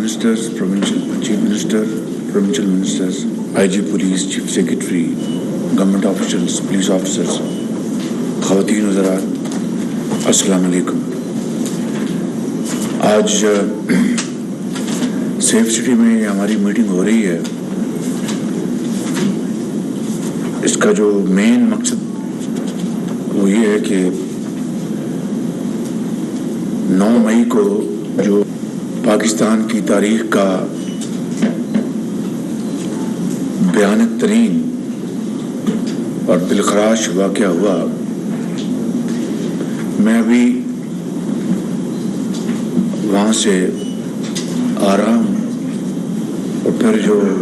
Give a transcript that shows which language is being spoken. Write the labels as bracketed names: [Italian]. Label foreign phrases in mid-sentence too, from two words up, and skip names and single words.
[English] Ministers, Chief Minister, Provincial Ministers, IG Police, Chief Secretary, Government officials, police officers, [Urdu] خواتین وزراء، السلام علیکم۔ آج سیف سٹی میں ہماری میٹنگ ہو رہی ہے۔ اس کا جو مین مقصد وہ یہ ہے کہ 9 مئی کو جو پاکستان کی تاریخ کا بھیانک ترین اور دلخراش واقعہ ہوا، میں ابھی وہاں سے آ رہا ہوں، اور پھر جو